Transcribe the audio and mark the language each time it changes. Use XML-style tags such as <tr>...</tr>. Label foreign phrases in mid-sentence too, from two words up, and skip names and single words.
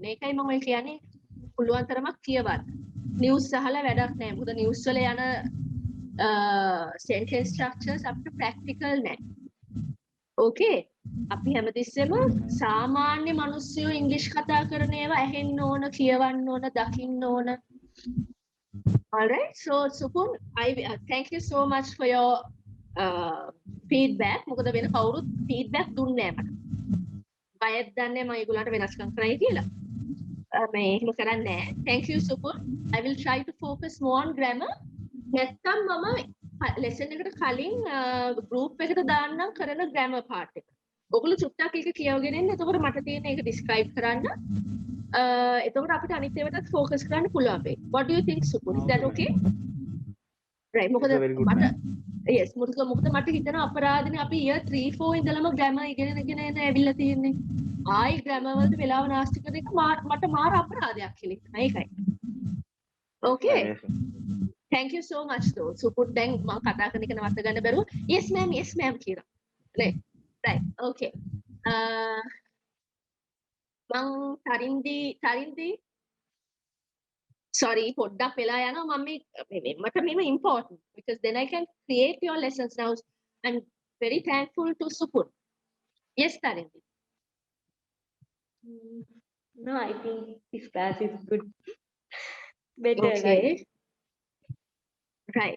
<si>ඒකයි මම ඔය කියන්නේ පුළුවන් තරමක් කියවන්න. news අහලා වැඩක් නැහැ. මොකද news වල යන</si> <en>sentence structures</en> <si>අපිට practical නැහැ.</si> <en>Okay.</en> <si>අපි හැමතිස්සෙම සාමාන්‍ය මිනිස්සු ඉංග්‍රීසි කතා කරන ඒවා ඇහෙන්න ඕන, කියවන්න ඕන, දකින්න ඕන.</si> <en>All right. So Supun, I thank you so much for your feedback.</en> <si>මොකද වෙන කවුරුත් feedback දුන්නේ නැහැ මට. බයත් දන්නේ මම ඒගොල්ලන්ට වෙනස්කම් කරයි කියලා. මේ එහෙම කරන්නේ නැහැ.</si> <en>Thank you Supun. I will try to focus more on grammar.</en> <si>නැත්තම් මම lesson එකට කලින් group එකට දාන්නම් කරන</si> <en>grammar part</en> <si>එක. ඔයගොල්ලෝ චුට්ටක් එක කියවගෙන ඉන්න. එතකොට මට තියෙන එක describe කරන්න. එතකොට අපිට අනිත් ඒවාටත් focus කරන්න පුළුවන් වෙයි.</si> <en>What do you think, Supun? Is that okay?</en> <si>Right. මොකද</si> <en>It's a very good</en> <si>මට</si> <en>plan.</en> <si>yes මොකද මට හිතෙනවා අපරාධනේ අපි year 3 4 ඉඳලම grammar ඉගෙනගෙන ඇවිල්ලා තියෙන්නේ. ආයි grammar වලට වෙලාව නාස්ති කරන එක මට මාර අපරාධයක් කියලා හිතෙනවා. ඒකයි.</si> <en>Okay. Amazing. Thank you so much though.</en> <si>Supun දැන් මම කතා කරන එක නවත්ත ගන්න බැරුව</si> <en>yes ma'am</en> <si>කියලා.</si> <en>Right. Okay.</en> <si>මං තරින්දි</si> <en>sorry</en> <si>පොඩ්ඩක් වෙලා යනවා මම මට මේව</si> <en>important because then I can create your lessons now. I'm very thankful to Supun. Yes, Tharindi. No, I think this class is good. Better. Okay. Like, Right.</en>